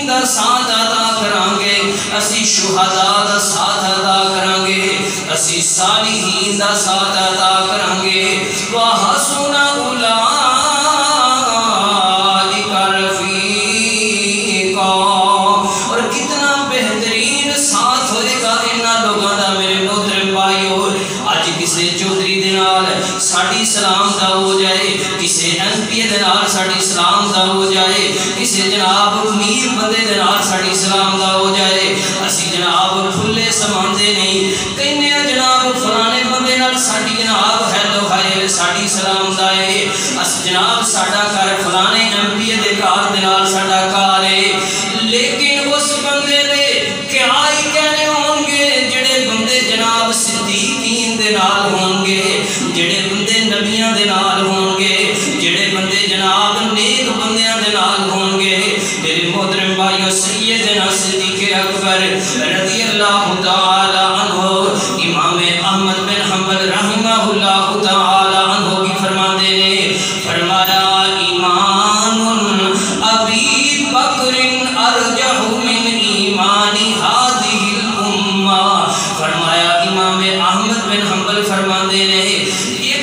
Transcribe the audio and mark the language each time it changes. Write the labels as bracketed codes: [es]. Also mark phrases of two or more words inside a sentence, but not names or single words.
[pa] دا ساتھ ادا کرانگے اسی شہداء دا ساتھ ادا کرانگے اسی صالحین دا ساتھ ادا کرانگے [ar] وَحَسُنَ أُولَٰئِكَ رَفِيقًا [pa] اور کتنا بہترین ساتھ ہوئے گا انہاں لوگاں دا میرے محترم بھائیو آج کسے چودھری دے نال ساڑی سلام دا ہو جائے کسے ایم پی دے نال ساڑی سلام دا ہو جائے کسے جناب میر بندے دے نال ساڑی سلام دا ہو جائے اسی جناب کھلے سماندے نہیں کہنے جناب فلانے بندے نال ساڑی جناب [en] hello hi [pa] ساڑی سلام دا ہے اس جناب ساڑا کار فلانے ایم پی دے کار دے نال ساڑا کار ہے لیکن اس بندے دے کیا ہی کہنے ہوں گے جڑے بندے جناب صدیقین دے نال ہوں گے جڑے بندے نبیان دے نال ہوں گے جڑے بندے جناب نیک بندیاں دے نال ہوں گے میرے محترم بھائیو سیدنا صدیق اکبر [ar] رضی اللہ تعالی عنہ [pa] امام احمد بن حنبل [ar] رحمہ اللہ تعالی عنہ [pa] کی فرماتے نے فرمایا ایمان [ar] ابی بکر ارجح من ایمان هذه الامہ [pa] فرمایا امام احمد بن حنبل فرماتے نے ایک